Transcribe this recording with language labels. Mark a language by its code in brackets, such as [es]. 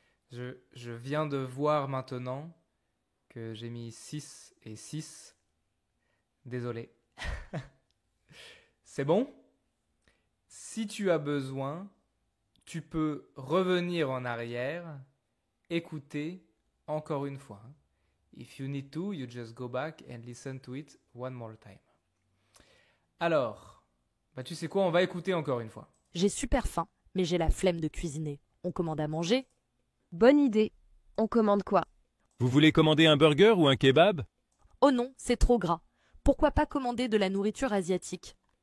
[fr] Je viens de voir maintenant que j'ai mis 6 et 6. Désolé. C'est bon? Si tu as besoin, tu peux revenir en arrière, écouter encore une fois. [en] If you need to, you just go back and listen to it one more time. [fr] Alors, tu sais quoi, on va écouter encore une fois. J'ai super faim, mais j'ai la flemme de cuisiner. On commande à manger? Bonne idée. On commande quoi? Vous voulez commander un burger ou un kebab? Oh non, c'est trop gras. Pourquoi pas commander de la nourriture asiatique?